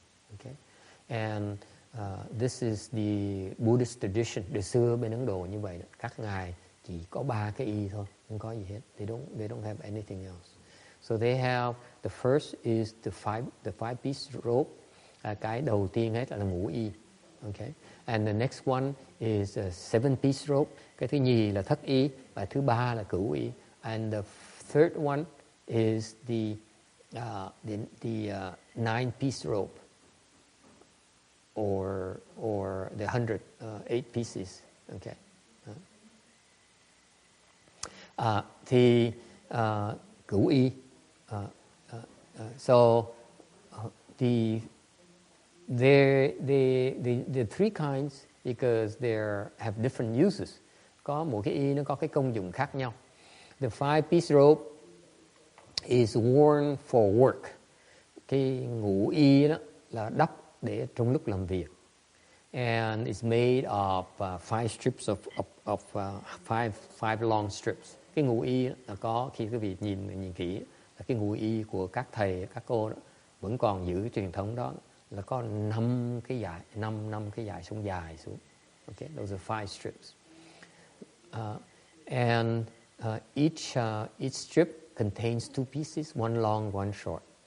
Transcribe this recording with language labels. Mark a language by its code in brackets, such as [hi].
[en] Okay, and this is the Buddhist tradition. [vi] Từ xưa bên Ấn Độ như vậy, các ngài chỉ có 3 cái y thôi, không có gì hết. [en] They don't have anything else. So they have, the first is the five piece robe. [vi] Cái đầu tiên hết là ngũ y. [en] Okay, and the next one is a 7 piece robe. [vi] Cái thứ nhì là thất y, và thứ ba là cửu y. [en] And the third one is the 9 piece robe, or the 108 pieces. Okay. [vi] Thì cửu y. [en] So the 3 kinds, because they have different uses. [vi] Có mỗi cái y nó có cái công dụng khác nhau. [en] The 5 piece robe is worn for work. [vi] Cái ngũ y đó là đắp để trong lúc làm việc. [en] And it's made of 5 strips of 5 long strips. [vi] Cái ngũ y là có, khi quý vị nhìn kỹ, là cái ngũ y của các thầy, các cô đó, vẫn còn giữ cái truyền thống đó, là có 5 cái dải sống dài xuống. [en] Okay, those are 5 strips. And each strip contains 2 pieces, one long, one short.